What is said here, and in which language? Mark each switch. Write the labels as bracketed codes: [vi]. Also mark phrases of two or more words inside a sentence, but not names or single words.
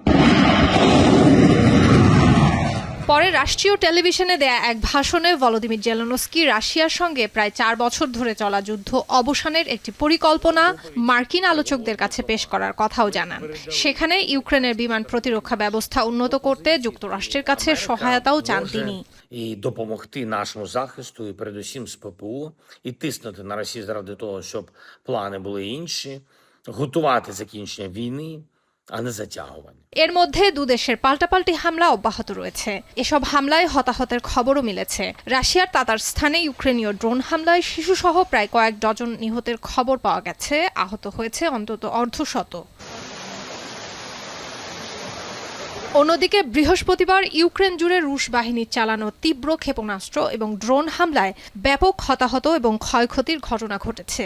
[bn] পরে রাষ্ট্রীয় টেলিভিশনে দেয়া এক ভাষণে ভলোদিমির জেলেনস্কি রাশিয়ার সঙ্গে প্রায় 4 বছর ধরে চলা যুদ্ধ অবসানের একটি পরিকল্পনা মার্কিন আলোচকদের কাছে পেশ করার কথাও জানান। সেখানে ইউক্রেনের বিমান প্রতিরক্ষা ব্যবস্থা উন্নত করতে যুক্তরাষ্ট্রের কাছে সহায়তাও চান তিনি। [uk] І допомогти нашому захисту, і передусім з ППО, і тиснути на Росію заради того, щоб плани були інші, готувати закінчення війни, а не затягування. [bn] এর মধ্যে দুদেশের পাল্টাপাল্টি হামলা অব্যাহত রয়েছে। এসব হামলায় হতাহতের খবরও মিলেছে। রাশিয়ার তাতারস্তানে ইউক্রেনীয় ড্রোন হামলায় শিশুসহ প্রায় কয়েক ডজন নিহতের খবর পাওয়া গেছে, আহত হয়েছে অন্তত অর্ধশত। অন্যদিকে বৃহস্পতিবার ইউক্রেন জুড়ে রুশ বাহিনীর চালানো তীব্র ক্ষেপণাস্ত্র এবং ড্রোন হামলায় ব্যাপক হতাহত এবং ক্ষয়ক্ষতির ঘটনা ঘটেছে।